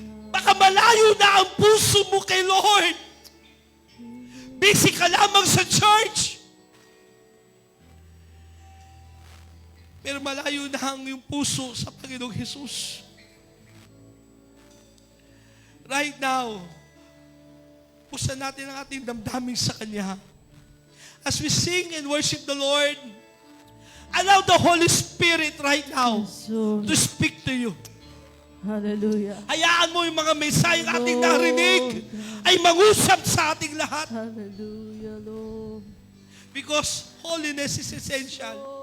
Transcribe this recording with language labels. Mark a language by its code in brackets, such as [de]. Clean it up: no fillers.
[tl] Baka malayo na ang puso mo kay Lord. Busy ka lamang sa church. Pero malayo na ang iyong puso sa Panginoong Jesus. Right now, pusan natin ang ating damdamin sa Kanya. [en] As we sing and worship the Lord, allow the Holy Spirit right now to speak to you. Hallelujah. [tl] Hayaan mo yung mga mensaheng ating narinig ay mangusap sa ating lahat. [en] Hallelujah, Lord. Because holiness is essential.